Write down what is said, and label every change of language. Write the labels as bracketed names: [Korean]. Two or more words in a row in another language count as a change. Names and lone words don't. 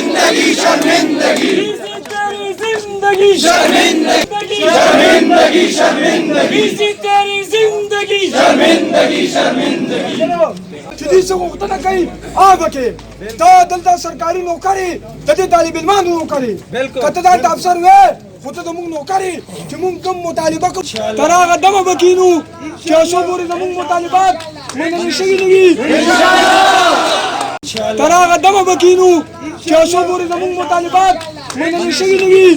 [Urdu] شرمندگی شرمندگی تیری زندگی شرمندگی شرمندگی شرمندگی تیری زندگی شرمندگی شرمندگی [Pashto] چې دې څه غوښتنه کوي هغه کې دا دلته سرکاري نوکري د دې طالب علمانو نوکري که ته دا افسر وې خو ته زموږ نوکري چې موږ کوم مطالبه کوو تر هغه دمه به کښېنو چې څو پورې زموږ مطالبات منل شوي نه وي تر هغه دمه به کښېنو چې څو پورې زموږ مطالبات منل شوي نه وي